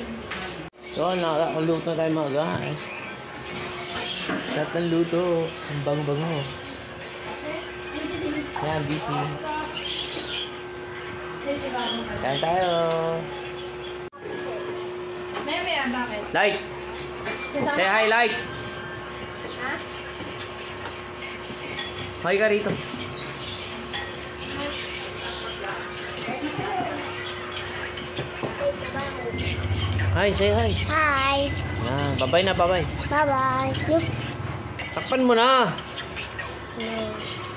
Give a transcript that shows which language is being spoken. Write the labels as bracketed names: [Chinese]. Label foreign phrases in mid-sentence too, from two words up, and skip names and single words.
[Filipino] So, nakakaluto na tayo mga guys. Sarap ng luto. Ang bango-bango. Yan, busy. Kain tayo. Maya, bakit? [English] Light! Say hi, Light! [Filipino] Ha? Hi ka rito. Hi, [English] say hi. [Filipino] Hi. Yan, [English] bye-bye na, bye-bye. Bye-bye. [Filipino] Takpan mo na. No.